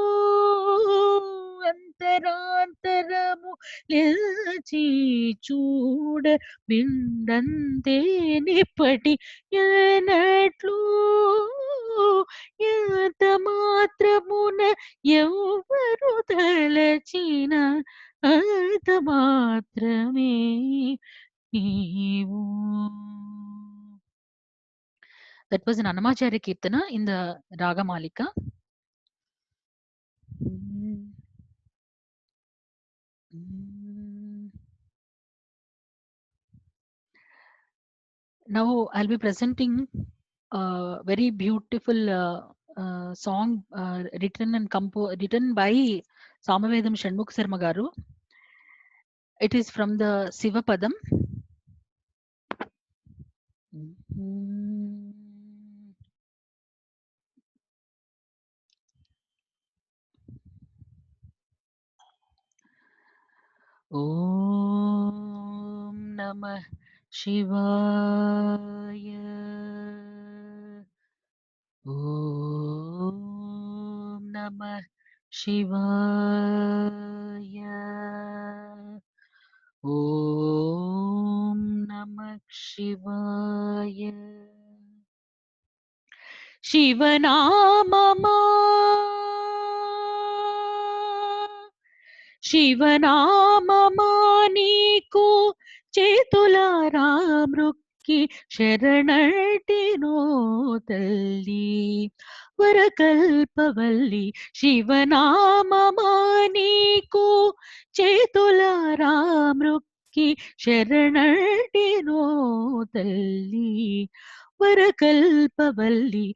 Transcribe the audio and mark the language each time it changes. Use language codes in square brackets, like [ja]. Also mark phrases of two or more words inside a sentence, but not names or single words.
[te] అంతరాంతరము లేచి చూడ బిండంతే నిప్పటి ఎనట్లు ఎంత మాత్రమున ఎవరు తలచిన అంత మాత్రమే నీవు. [en] That was an Annamacharya Kirtana in the Raga Malika. Now I'll be presenting a very beautiful song written by Samavedam Shanmukh Sarma garu. It is from the Sivapadam. [sa] ॐ नमः शिवाय. ॐ नमः शिवाय. ॐ नमः शिवाय. [te] Shivanamama శివనామమా నీకు చేతులారా మృక్కి శరణటినో తల్లి వరకల్పవల్లి శివనామమా నీకు చేతులారా మృక్కి శరణటినో తల్లి వరకల్పవల్లి